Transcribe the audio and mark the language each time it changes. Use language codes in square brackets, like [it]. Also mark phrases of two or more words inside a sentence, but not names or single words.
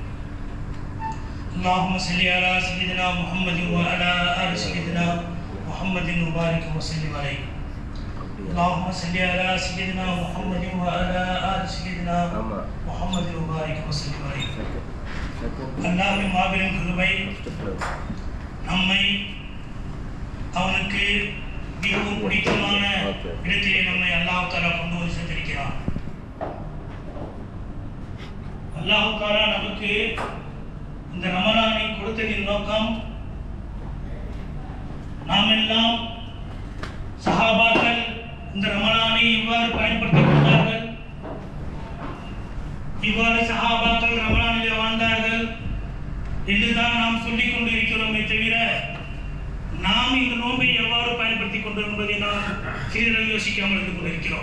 [ar] اللهم صل على سيدنا محمد وعلى آل سيدنا محمد وبارك وسلم عليه اللهم صل على سيدنا محمد وعلى آل سيدنا محمد وبارك وسلم عليه. [ta] அல்லாஹ்வின் மாபெரும் கிருபை நம்மை அவனுக்கு மிகவும் பிடித்தமான இடத்திலே நம்மை [ar] الله تعالى [ta] கொண்டு வந்து சேர்த்திருக்கிறான். [ar] الله تعالى [ta] நமக்கு இந்த ரமலானை கொடுத்ததின் நோக்கம் நாம் எல்லாம் சஹாபாக்கள் இந்த ரமலானை இவ்வாறு பயன்படுத்திக் கொண்டார்கள், இவ்வாறு சஹாபாக்கள் ரமலானிலே வாழ்ந்தார்கள் என்றுதான் நாம் சொல்லிக் கொண்டிருக்கிறோமே தவிர நாம் இந்த நோன்பை எவ்வாறு பயன்படுத்திக் கொண்டோம் என்பதை நாம் சிறிதளவு யோசிக்காமல் இருந்து கொண்டிருக்கிறோம்.